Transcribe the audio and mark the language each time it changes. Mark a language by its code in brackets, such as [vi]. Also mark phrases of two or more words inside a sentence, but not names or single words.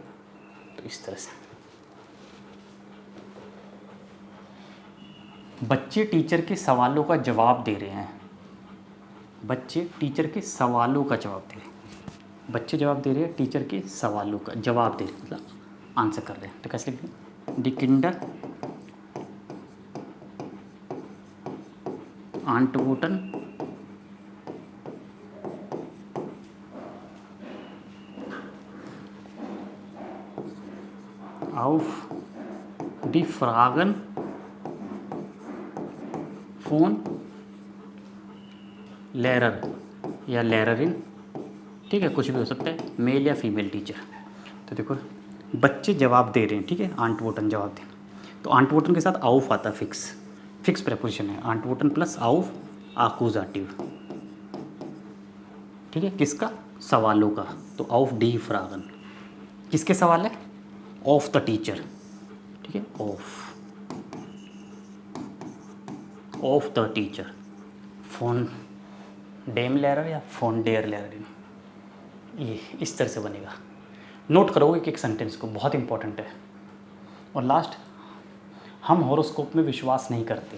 [hi] तो इस तरह से बच्चे टीचर के सवालों का जवाब दे रहे हैं। बच्चे टीचर के सवालों का जवाब दे रहे हैं, बच्चे जवाब दे रहे हैं टीचर के सवालों का जवाब दे रहे हैं, मतलब आंसर कर रहे हैं। तो कैसे लिखें? [de] Die Kinder antworten auf die Fragen von Lehrer या Lehrerin, [hi] ठीक है, कुछ भी हो सकता है, मेल या [en] female teacher. [hi] तो देखो बच्चे जवाब दे रहे हैं, ठीक है, antworten जवाब दें, तो antworten के साथ auf आता है, [en] fix preposition [hi] है, antworten प्लस [de] auf Akkusativ, [hi] ठीक है, किसका? सवालों का, तो [de] auf die Fragen, [hi] किसके सवाल है? [en] of the teacher, [hi] ठीक है, [en] of the teacher, [de] von dem Lehrer [hi] या [de] von der Lehrer, [hi] ये इस तरह से बनेगा। नोट करोगे कि एक सेंटेंस को, बहुत इंपॉर्टेंट है। और लास्ट, हम हॉरोस्कोप में विश्वास नहीं करते।